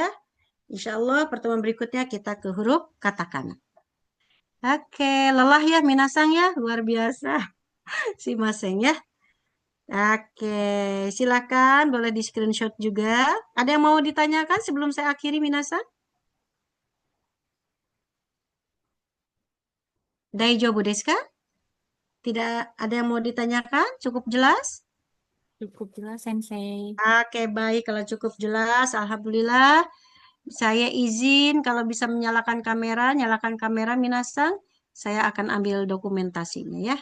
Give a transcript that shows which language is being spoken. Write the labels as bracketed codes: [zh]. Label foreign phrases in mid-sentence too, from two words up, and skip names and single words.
[ar] Insya Allah [id] pertemuan berikutnya kita ke huruf katakana. Oke, lelah ya Minasang ya, luar biasa. Si Maseng ya. Oke, silakan boleh di screenshot juga. Ada yang mau ditanyakan sebelum saya akhiri Minasang? [ja] Daijoubu desu ka? [id] Tidak ada yang mau ditanyakan? Cukup jelas? Cukup jelas, Sensei. Oke, baik. Kalau cukup jelas, Alhamdulillah. Saya izin kalau bisa menyalakan kamera, nyalakan kamera Minasang. Saya akan ambil dokumentasinya ya.